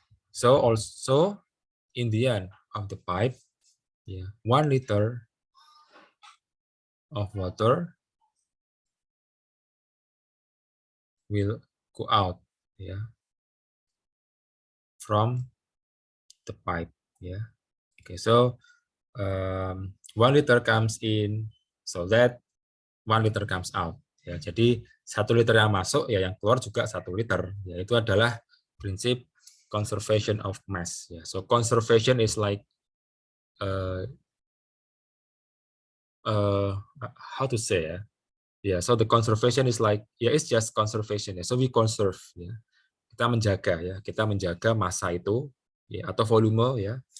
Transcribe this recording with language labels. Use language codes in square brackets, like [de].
[en] So also in the end of the pipe, yeah, 1 liter of water will go out, yeah, from the pipe, yeah. Okay, so 1 liter comes in, so that 1 liter comes out, ya. [id] Jadi 1 liter yang masuk, ya, yang keluar juga 1 liter, ya. Itu adalah prinsip conservation of mass, ya. [en] So conservation is like how to say, ya. Yeah, so the conservation is like, yeah, it's just conservation, ya. So we conserve, ya. [id] Kita menjaga, ya. Kita menjaga massa itu, ya, atau volume, ya.